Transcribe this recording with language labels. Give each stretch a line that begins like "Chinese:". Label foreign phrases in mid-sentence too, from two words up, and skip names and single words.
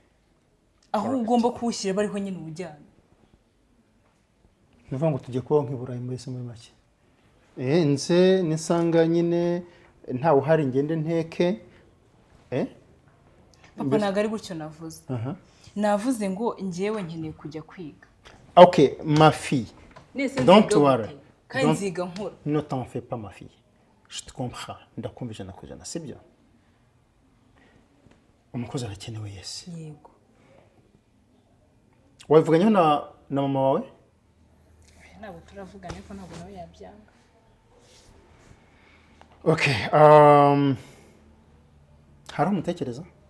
Kinyarwanda: Aho ugomba kuwushyira bariho nyine ubujyana. nuvuga ngo tujye kubaho nk'iburayi muri se muri make nze nisanga nyine ntawe uhari ngende nteke papa ntabwo ari gutyo navuze navuze ngo njyewe nkeneye kujya kwiga
English: okay
French: ma fille
English: don't worry
Kinyarwanda: kandi nziga nkora
French: ne t'en fais pas ma fille je te comprends
Kinyarwanda: ndakumva ijana ku ijana sibyo umukozi arakenewe yesi yego wavuganyeho na mama wawe ntabwo turavugana ariko ntabwo nawe yabyanga okay hari umutekereza